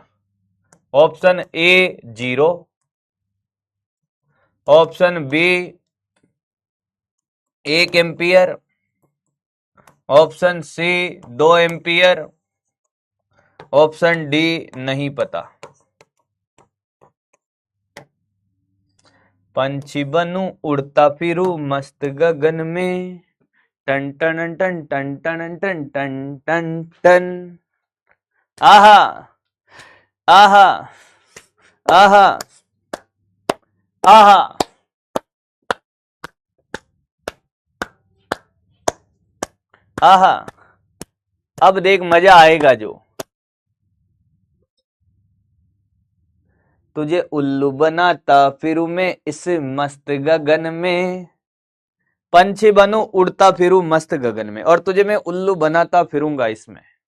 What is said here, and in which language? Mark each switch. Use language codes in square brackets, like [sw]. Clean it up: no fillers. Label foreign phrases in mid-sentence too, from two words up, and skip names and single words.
[hi] ऑप्शन ए 0, ऑप्शन बी 1 एम्पियर, ऑप्शन सी 2 एम्पियर, ऑप्शन डी नहीं पता। पंछी बनूं उड़ता फिरूं मस्त गगन में, टन टन टन टन टन टन टन टन टन। आहा आहा आहा आहा। आहा। अब देख मजा आएगा जो। तुझे उल्लू बनाता फिरूं मैं इस मस्त गगन में, पंछी बनूं उड़ता फिरूं मस्त गगन में, और तुझे मैं उल्लू बनाता फिरूंगा इसमें।